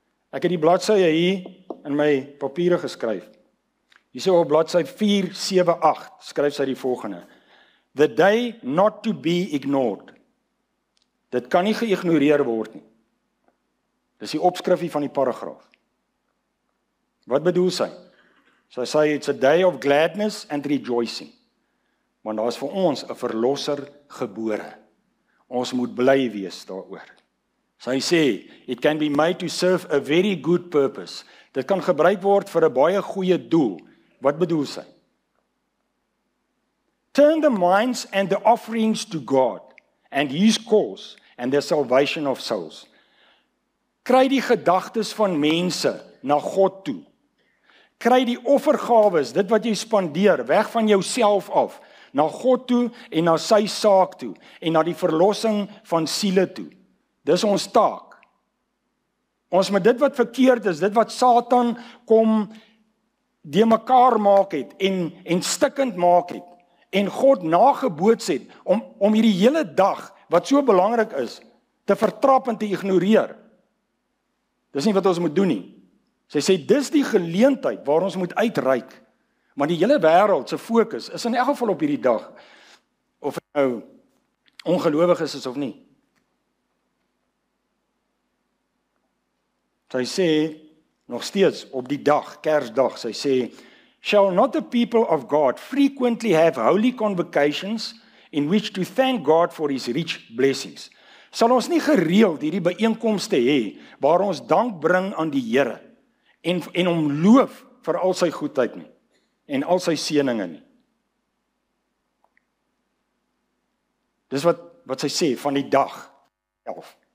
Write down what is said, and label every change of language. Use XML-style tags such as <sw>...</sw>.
<af>Ek het die bladsye hier in my papiere geskryf. Hier so op bladsy 478 skryf sy die volgende:</af> <en>The day not to be ignored.</en> <af>Dit kan nie geïgnoreer word nie. Dis die opskrifie van die paragraaf. Wat bedoel sy? Sy sê,</af> <en>it's a day of gladness and rejoicing.</en> <af>Want daar is vir ons 'n verlosser gebore. Ons moet bly wees daaroor. Sy sê,</af> <en>it can be made to serve a very good purpose.</en> <af>Dit kan gebruik word vir 'n baie goeie doel. Wat bedoel sy?</af> <en>Turn the minds and the offerings to God and His cause and the salvation of souls.</en> <af>Kry die gedagtes van mense na God toe. Kry die offergawes, dit wat jy spandeer, weg van jouself af, na God toe en na sy saak toe en na die verlossing van siele toe. Dis ons taak. Ons met dit wat verkeerd is, dit wat Satan kom de mekaar maak het en stikkend maak het en God nageboots het om hierdie hele dag wat so belangrik is te vertrap en te ignoreer. Dis nie wat ons moet doen nie. Sy sê, dis die geleentheid waar ons moet uitreik, maar die hele wêreld se fokus is in elk geval op hierdie dag, of het nou ongelowig is of nie. Sy sê, nog steeds op die dag, Kersdag, sy sê,</af> <en>shall not the people of God frequently have holy convocations in which to thank God for his rich blessings?</en> <af>Sal ons nie gereeld hierdie byeenkomste hê, waar ons dank bring aan die Here, en hom loof vir al sy goedheid nie, en al sy seëninge nie. Dis wat sy sê van die dag 11.</af>